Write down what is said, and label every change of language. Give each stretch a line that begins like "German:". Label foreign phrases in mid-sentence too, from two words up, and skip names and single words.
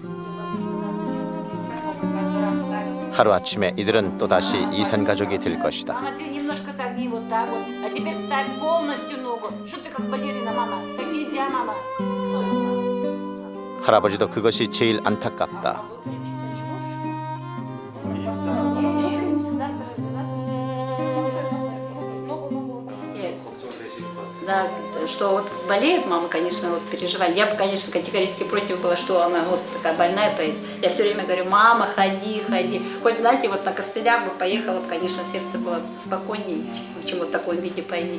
Korean: 하루아침에 이들은 또다시 이산 가족이 될 것이다. 할아버지도 그것이 제일 안타깝다.
Russian: Да, что вот болеет мама, конечно, вот переживали. Я бы, конечно, категорически против была, что она вот такая больная поедет. Я все время говорю, мама, ходи, ходи. Хоть, знаете, вот на костылях бы поехала, бы, конечно, сердце было спокойнее, чем вот в таком виде поедет.